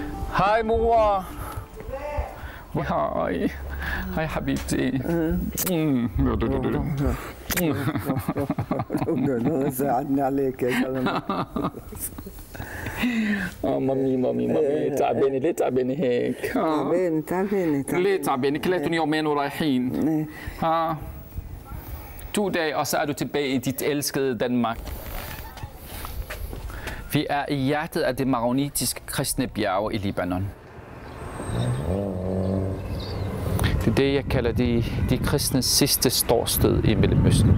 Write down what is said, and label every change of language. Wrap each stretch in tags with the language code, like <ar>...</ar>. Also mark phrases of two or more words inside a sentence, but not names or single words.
<da>Hej mor. Hej. Hej حبيبتي.</da> <ar>ساعدني عليك يا زلمه. مامي تعبانه. ليه تعبانه هيك؟ تعبانه. ليه تعبانه؟ كلاتهم يومين ورايحين.</ar> <da>ها 2 dage, og så er du tilbage i dit elskede Danmark. Vi er i hjertet af det maronitiske kristne bjerge i Libanon. Det er det, jeg kalder de kristnes sidste ståsted i Mellemøsten.</da>